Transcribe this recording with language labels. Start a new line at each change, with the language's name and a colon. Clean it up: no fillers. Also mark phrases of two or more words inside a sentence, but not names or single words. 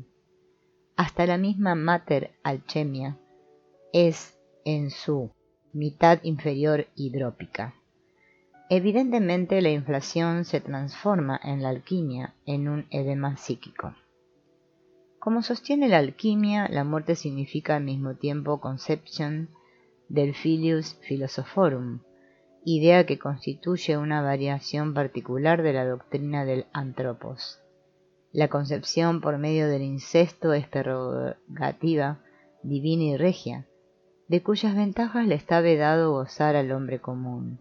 Spanish: Hasta la misma
Latin: Mater Alchemia
Spanish: es en su mitad inferior hidrópica. Evidentemente la inflación se transforma en la alquimia en un edema psíquico. Como sostiene la alquimia, la muerte significa al mismo tiempo conception del
Latin: filius philosophorum,
Spanish: idea que constituye una variación particular de la doctrina del anthropos. La concepción por medio del incesto es prerrogativa divina y regia, de cuyas ventajas le está vedado gozar al hombre común.